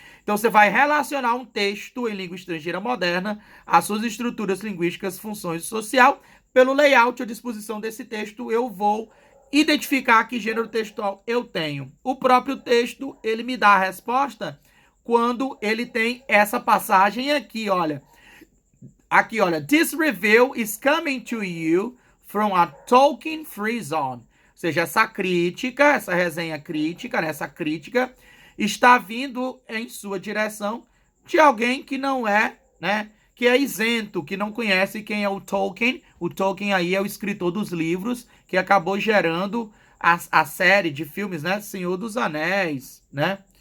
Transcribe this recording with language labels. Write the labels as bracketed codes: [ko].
[pt] Então você vai relacionar um texto em língua estrangeira moderna às suas estruturas linguísticas, funções social. Pelo layout ou disposição desse texto, eu vou identificar que gênero textual eu tenho. O próprio texto, ele me dá a resposta quando ele tem essa passagem aqui, olha. Aqui, olha. [en] This review is coming to you from a Tolkien free zone. [pt] Ou seja, essa crítica, essa resenha crítica, né, essa crítica está vindo em sua direção de alguém que não é, né, que é isento, que não conhece quem é o Tolkien. O Tolkien aí é o escritor dos livros que acabou gerando a série de filmes, né, Senhor dos Anéis, né?